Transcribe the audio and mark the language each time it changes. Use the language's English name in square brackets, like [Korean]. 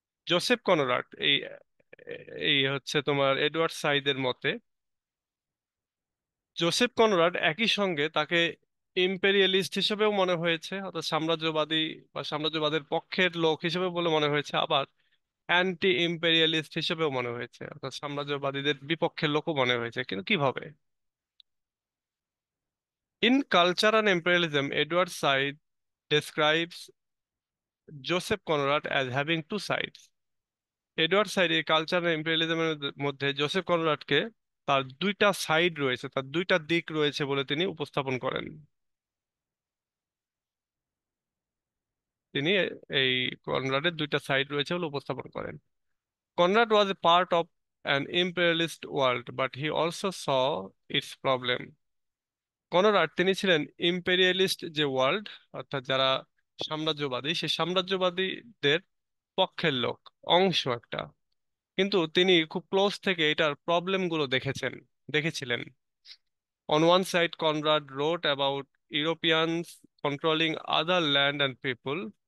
[Bangla] Joseph Conrad এই এই হচ্ছে তোমার এডওয়ার্ড সাইদের মতে, জোসেফ কনরাড একই সঙ্গে তাকে ইম্পেরিয়ালিস্ট হিসেবেও মনে হয়েছে, অর্থাৎ সাম্রাজ্যবাদী বা সাম্রাজ্যবাদের পক্ষের লোক হিসেবে বলে মনে হয়েছে, আবার অ্যান্টি ইম্পেরিয়ালিস্ট হিসেবেও মনে হয়েছে, অর্থাৎ সাম্রাজ্যবাদীদের বিপক্ষের লোকও মনে হয়েছে, কিন্তু কিভাবে? [English] In Culture and Imperialism, Edward Said describes Joseph Conrad as having two sides. [Bangla] Edward side এই কালচার আর ইম্পেরিয়ালিজমের মধ্যে জোসেফ কনরাডকে তার দুইটা সাইড রয়েছে, তার দুইটা দিক রয়েছে বলে তিনি উপস্থাপন করেন। তিনি এই কনরাডের দুইটা সাইড রয়েছে বলে উপস্থাপন করেন। [English] Conrad was a part of an imperialist world but he also saw its problem. [Bangla] Conrad তিনি ছিলেন ইম্পেরিয়ালিস্ট যে ওয়ার্ল্ড, অর্থাৎ যারা সাম্রাজ্যবাদী, সেই সাম্রাজ্যবাদীদের পক্ষের লোক, অংশ একটা, কিন্তু তিনি খুব ক্লোজ থেকে এটার প্রবলেম গুলো দেখেছিলেন। [English] On one side, Conrad wrote about Europeans controlling other land and people.